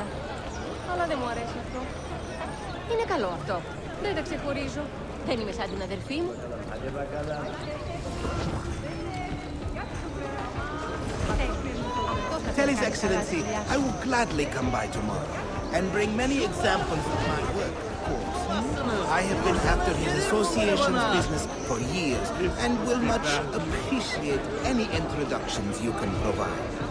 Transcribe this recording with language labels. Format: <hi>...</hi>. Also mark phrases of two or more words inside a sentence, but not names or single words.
<el>Αλλά δεν μου αρέσει αυτό. Είναι καλό αυτό. Δεν τα ξεχωρίζω. Δεν είμαι σαν την αδερφή μου.</el> <en>Tell His Excellency, I will gladly come by tomorrow and bring many examples of my work, of course. I have been after his association's business for years and will much appreciate any introductions you can provide.</en>